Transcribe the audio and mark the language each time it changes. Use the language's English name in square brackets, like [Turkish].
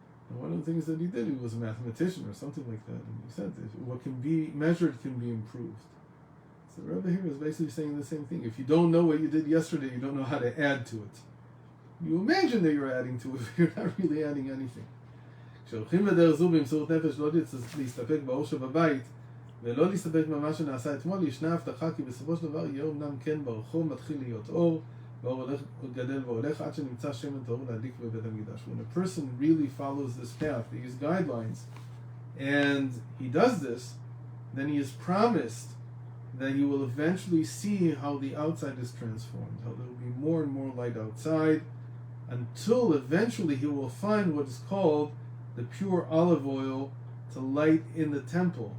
[English] And one of the things that he did, he was a mathematician or something like that, and he said that what can be measured can be improved. So the Rebbe here is basically saying the same thing. If you don't know what you did yesterday, you don't know how to add to it. You imagine that you're adding to it, but you're not really adding anything. [Hebrew] כשהולכים בדרך זו במסירות נפש לא להסתפק באור שבבית ולא להסתפק במה שנעשה אתמול, ישנה הבטחה כי בסופו של דבר יהיה אמנם כן ברחוב מתחיל להיות אור, והאור הולך גדל והולך עד שנמצא שמן טהור להדליק בבית המקדש. [English] When a person really follows this path, these guidelines, and he does this, then he is promised that he will eventually see how the outside is transformed, how there will be more and more light outside, until eventually he will find what is called the pure olive oil to light in the temple.